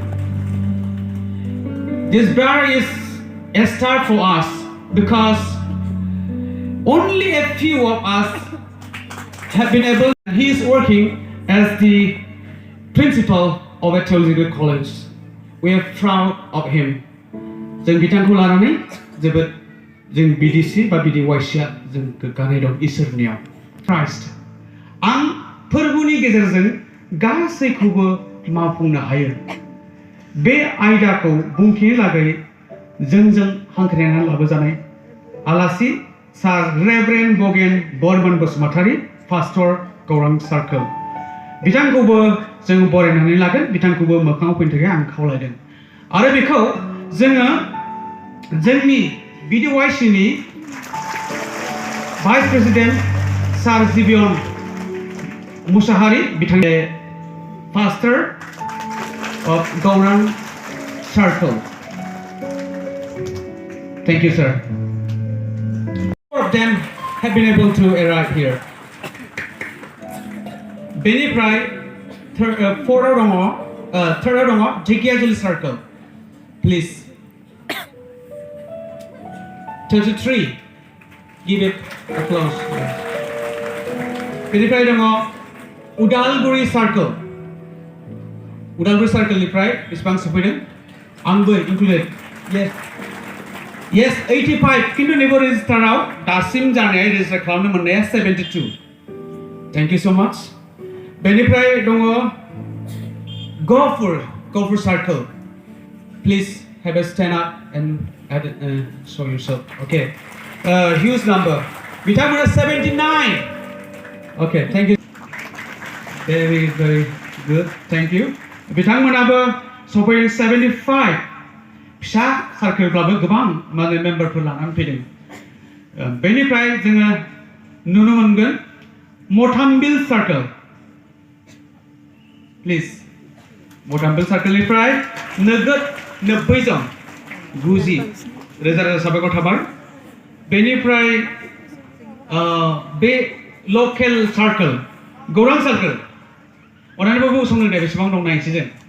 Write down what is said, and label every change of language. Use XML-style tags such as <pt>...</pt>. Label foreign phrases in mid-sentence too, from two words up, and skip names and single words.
<en>This brother is a star for us because only a few of us have been able. He is working as the principal of a theological college. We are proud of him.</en> <brx>जों बिथांखौ लानानै जोबोद जों BDC बा BDYC जों गोग्गानाय दं इसोरनियाव Christ आं फोरबोनि गेजेरजों गासैखौबो मावफुंनो हायो बे आयदाखौ बुंथिनो लागै जोंजों हांख्रायनानै लाबोजानाय आलासि सार रेभरेन्ड बगेन बर्मन बसुमतारी पास्टर गौरां सार्कोल बिथांखौबो जों बरायनानै लागोन बिथांखौबो मोखाङाव फैनो थाखाय आं खावलायदों आरो बेखौ जोङो जोंनि BDYC नि</brx> <en>vice president</en> <brx>सार जिबियन मुसाहारि बिथांनि</brx> <en>pastor of Gaurang Circle. Thank you, sir. 4 of them have been able to arrive here.</en> <brx>बेनिफ्राय फोराव दङ थर्डआव दङ ढेकियाजुलि Circle.</brx> <en>Please. 33. Give it applause.</en> <brx>बेनिफ्राय दङ उदालगुरि Circle. उदालगुरि Circle-निफ्राय बेसेबां सफैदों आंबो included. Yes 85 किन्तु नैबे रेजिस्टाराव दासिम जानाय रेजिस्टार खालामनो मोननाया 72.</brx> <en>Thank you so much.</en> <brx>बेनिफ्राय दङ गहपुर Circle.</brx> <en>Please have a stand up and show yourself. Okay. Huge number. बिथांमोना 79. Okay, thank you. Very good. Thank you.</en> <brx>बिथांमोनाबो सफैदों 75. फिसा सार्केलब्लाबो गोबां माने मेम्बारफोर लानानै फैदों बेनिफ्राय जोङो नुनो मोनगोन मथामबिल Circle. प्लिज मथामबिल Circle-निफ्राय नोगोद 90 जन 90 रोजा साबायखर थाबाय बेनिफ्राय बे लकेल Circle गौरां Circle अनानैबो गसंनो दे बेसेबां दं नायनोसै जों</brx>